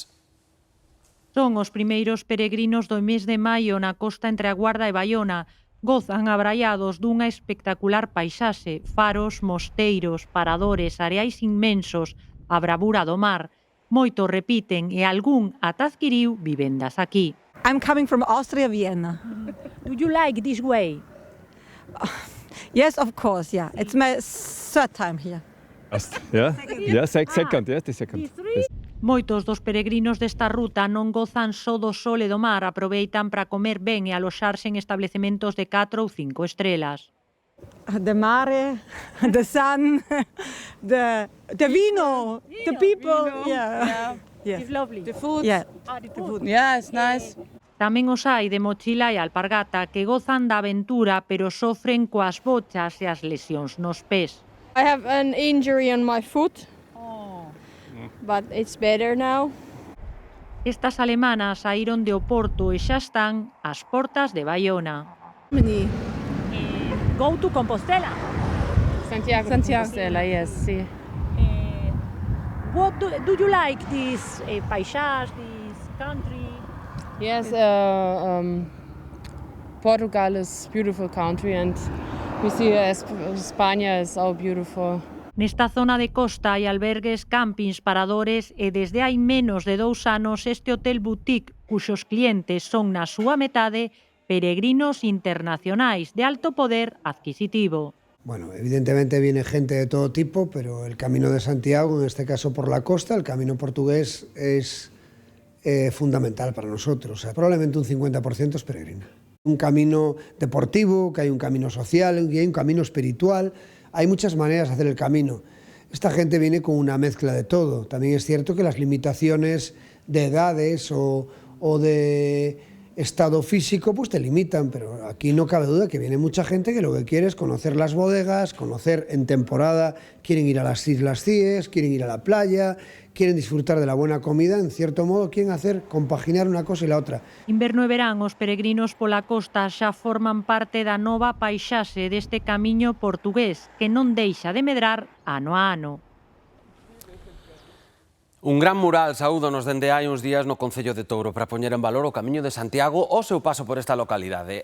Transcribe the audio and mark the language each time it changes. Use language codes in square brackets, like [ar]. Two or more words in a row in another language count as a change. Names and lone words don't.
[gl] Son os primeiros peregrinos do mes de maio na costa entre a Guarda e Baiona. Gozan abraiados dunha espectacular paisaxe, faros, mosteiros, paradores, areais inmensos, a bravura do mar. Moito repiten e algún ata adquiriu vivendas aquí. [en] I'm coming from Austria, Vienna. Do you like this way? Yes, of course, yeah. It's my third time here. Second. [gl] Moitos dos peregrinos desta ruta non gozan só do sol e do mar, aproveitan para comer ben e aloxarse en establecementos de 4 ou 5 estrelas. [en] The mare, the sun, the vino, the people. Yeah. It's lovely. The food. Yeah. The food. Yeah, it's nice. [gl] Tamén os hai de mochila e alpargata que gozan da aventura, pero sofren coas bochas e as lesións nos pés. [en] I have an injury on my foot. But it's better now. [gl] Estas alemanas saíron de Oporto e xa están ás portas de Baiona. [en] Go to Compostela. Santiago. Compostela, yes, sí. What do you like this paisage, this country? Yes, Portugal is a beautiful country and we see España is so beautiful. [gl] Nesta zona de costa hai albergues, campings, paradores e desde hai menos de 2 anos este hotel boutique, cuxos clientes son na súa metade peregrinos internacionais de alto poder adquisitivo. [es] Bueno, evidentemente viene gente de todo tipo, pero el Camino de Santiago, en este caso por la costa, el camino portugués es fundamental para nosotros. O sea, probablemente un 50% es peregrina. Un camino deportivo, que hay un camino social, que hay un camino espiritual. Hay muchas maneras de hacer el camino. Esta gente viene con una mezcla de todo. También es cierto que las limitaciones de edades o de estado físico pues te limitan, pero aquí no cabe duda que viene mucha gente que lo que quiere es conocer las bodegas, conocer en temporada, quieren ir a las Islas Cíes, quieren ir a la playa, quieren disfrutar de la buena comida, en cierto modo quieren compaginar una cosa y la otra. [gl] Inverno e verán, os peregrinos pola costa xa forman parte da nova paisaxe deste camiño portugués que non deixa de medrar ano a ano. Un gran mural saúdonos dende hai uns días no Concello de Touro para poñer en valor o Camiño de Santiago o seu paso por esta localidade.